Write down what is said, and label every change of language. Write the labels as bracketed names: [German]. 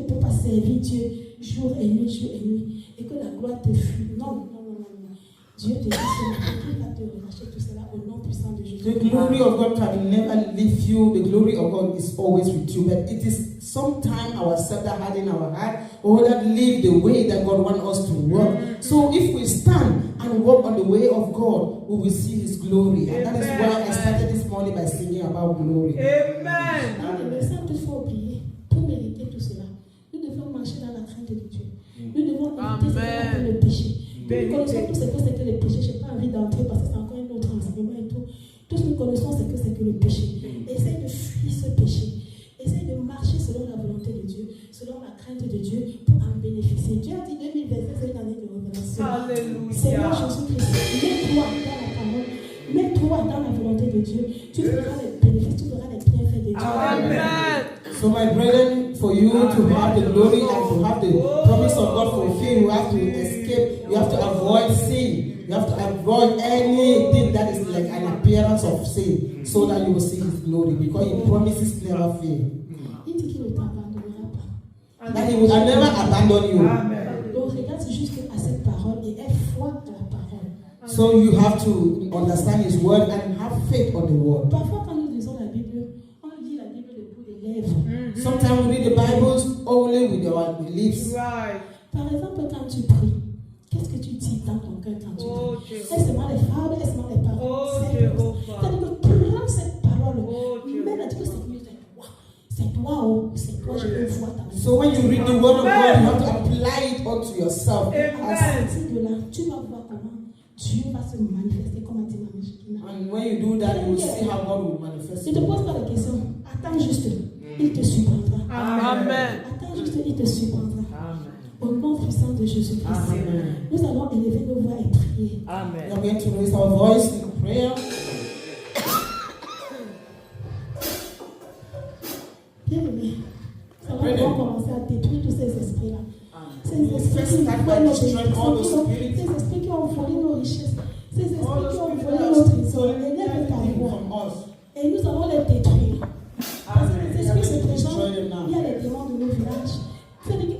[French] servir Dieu jour et nuit, et que la gloire te fuit. Non. Dieu te dit qu'il va te relâcher tout cela au nom puissant de Jésus. [English] The glory of God can never leave you. The glory of God is always with you. But it is sometimes ourselves that had in our heart or that live the way that God wants us to walk. So if we stand and walk on the way of God, we will see His glory. And that is why I started this morning by singing about glory. Amen. [French] Mais sans toutefois oublier, pour mériter tout cela, nous devons marcher dans la crainte de Dieu. Nous devons éviter ce qu'on appelle le péché. Nous connaissons tous ce que c'est que le péché. Je n'ai pas envie d'entrer parce que c'est encore un autre enseignement et tout. Tous nous connaissons ce que c'est que le péché. Essaye de fuir ce péché. Essaye de marcher selon la volonté de Dieu, selon la crainte de Dieu pour en bénéficier. Dieu a dit 2025, c'est une année de révélation. Alléluia. Seigneur Jésus-Christ, mets-toi dans la parole, mets-toi dans la volonté de Dieu. Tu verras les bénéfices, tu verras les bienfaits de Dieu. Amen. [English] So my brethren, for you to have the glory and to have the promise of God fulfilled, you have to escape, you have to avoid sin. You have to avoid anything that is like an appearance of sin so that you will see His glory because He promises never fail. [French] Il dit qu'il ne t'abandonnera pas. [English] That He will never abandon you. [French] Donc regarde juste à cette parole et aie foi à la parole. [English] So you have to understand His word and have faith on the word. [French] Parfois quand nous lisons la Bible, on lit la Bible de bout des lèvres. [English] Sometimes we read the Bible only with our lips. [French] Par exemple, quand tu pries, qu'est-ce que tu dis dans ton cœur quand tu pries? Est-ce seulement les fables, est-ce seulement les paroles? C'est-à-dire que prends cette parole, mets-la, dis que c'est toi, c'est toi, je veux voir ta vie. [English] So when you read the word of God, you have to apply it onto yourself. [French] À partir de là, tu vas voir comment Dieu va se manifester comme a dit Maman Shekina. [English] And when you do that, you will see how God will manifest. [French] Ne te pose pas la question, attends juste, il te surprendra. Amen. Attends juste, il te surprendra. Au nom puissant de Jésus-Christ, nous allons élever nos voix et prier. Amen. [English] We are going to raise our voice in prayer. [French] Bien-aimés, ça va vraiment commencer à détruire tous ces esprits-là. Ces esprits qui ont volé nos richesses, ces esprits qui ont volé nos trésors, élève ta voix. Et nous allons les détruire. Parce que les esprits se présentent, il y a les démons de nos villages.